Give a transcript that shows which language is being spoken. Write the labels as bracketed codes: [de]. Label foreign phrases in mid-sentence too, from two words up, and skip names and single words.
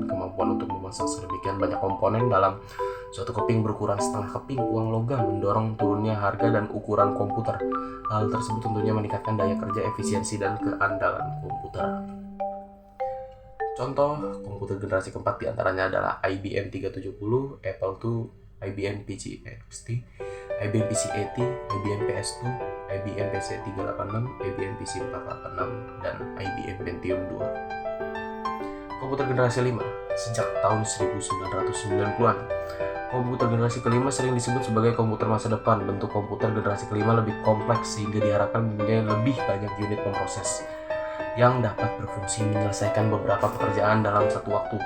[id] Kemampuan untuk memasang sedemikian banyak komponen dalam suatu keping berukuran setengah keping uang logam mendorong turunnya harga dan ukuran komputer. Hal tersebut tentunya meningkatkan daya kerja, efisiensi, dan keandalan komputer. Contoh komputer generasi keempat diantaranya adalah IBM 370, Apple II, IBM PC XT, IBM PC AT, IBM PS2, IBM PC 386, IBM PC 486, dan IBM Pentium 2. Komputer generasi 5 sejak tahun 1990-an. Komputer generasi kelima sering disebut sebagai komputer masa depan. Bentuk komputer generasi kelima lebih kompleks sehingga diharapkan mempunyai lebih banyak unit pemroses yang dapat berfungsi menyelesaikan beberapa pekerjaan dalam satu waktu.